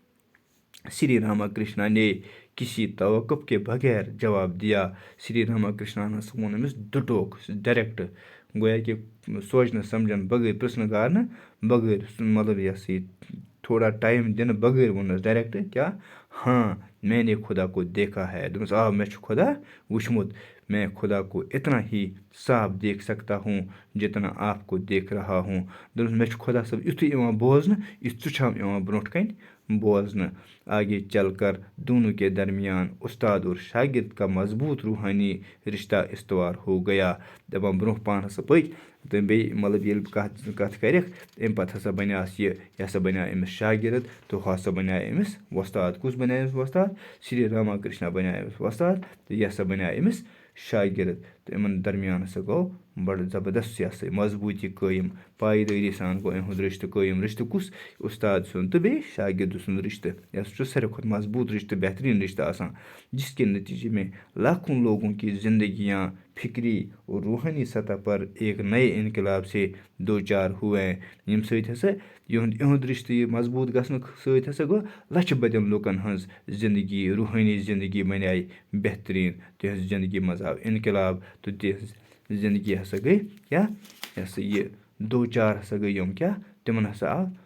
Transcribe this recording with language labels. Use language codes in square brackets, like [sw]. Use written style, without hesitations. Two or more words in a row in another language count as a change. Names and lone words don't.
[ur] شری راما کرشنا نے کسی توقف کے بغیر جواب دیا [ks] شری راما کرشنا ہسا ووٚن أمِس ڈُٹوک ڈایریکٹ گویا کہِ سونٛچنہٕ سمجھن بغٲر پرٛژھنہٕ گارنہٕ بغٲر مطلب یہِ ہسا یہِ تھوڑا ٹایم دِنہٕ بغٲر ووٚننَس ڈایریکٹ کیٛاہ [ur] ہاں میں نے خۄدا کو دیکھا ہے [ks] دوٚپمَس آ مےٚ چھُ خۄدا وٕچھمُت [ur] میں خۄدا کو اتنا ہی صاف دیکھ سکتا ہوں جتنا آپ کو دیکھ رہا ہوں [ks] دوٚپمَس مےٚ چھُ خۄدا صٲب یُتھُے یِوان بوزنہٕ یُتھ ژٕ چھَم یِوان برونٛٹھ کَنۍ بوزنہٕ [ur] آگے چل کر دونوں کے درمیان استاد اور شاگرد کا مضبوط روحانی رشتہ استوار ہو گیا [ks] دَپان برونٛہہ پہن ہسا پٔکۍ تہٕ بیٚیہِ مطلب ییٚلہِ کَتھ کَرٮ۪کھ اَمہِ پَتہٕ ہسا بَنیٛاس یہِ ہسا بَنیٛو أمِس شاگرد تہٕ ہُہ ہسا بَنیٛو أمِس وۄستاد کُس بَنیٛو أمِس وۄستاد شری راما کرشنا بَنیٛو أمِس وۄستاد تہٕ یہِ ہسا بَنیٛو أمِس شاگرد تہٕ یِمن درمیان ہسا گوٚو بَڑٕ زبردست یہِ ہسا مضبوٗطی قٲیِم پایدٲری سان گوٚو یِہُنٛد رِشتہٕ قٲیِم رِشتہٕ کُس اُستاد سُنٛد تہٕ بیٚیہِ شاگرد سُنٛد رِشتہٕ یہِ ہسا چھُ ساروی کھۄتہٕ مضبوٗط رِشتہٕ بہتریٖن رِشتہٕ آسان [ur] جس کے نتیجے میں لاکھوں لوگوں کی زندگیاں فکری اور روحانی سطح پر ایک نئے انقلاب سے دو چار ہوئے [ks] ییٚمہِ سۭتۍ ہسا یِہُنٛد رِشتہٕ یہِ مضبوٗط گژھنہٕ سۭتۍ ہسا گوٚو لَچھِ بٔدٮ۪ن لُکَن ہٕنٛز زندگی روحٲنی زندگی بَنے بہتریٖن تِہنٛز زندگی منٛز آو اِنقلاب تہٕ تِہنٛز زندگی ہسا گٔے کیٛاہ یہِ ہسا یہِ دو چار ہسا گٔے یِم کیٛاہ تِمن ہسا آو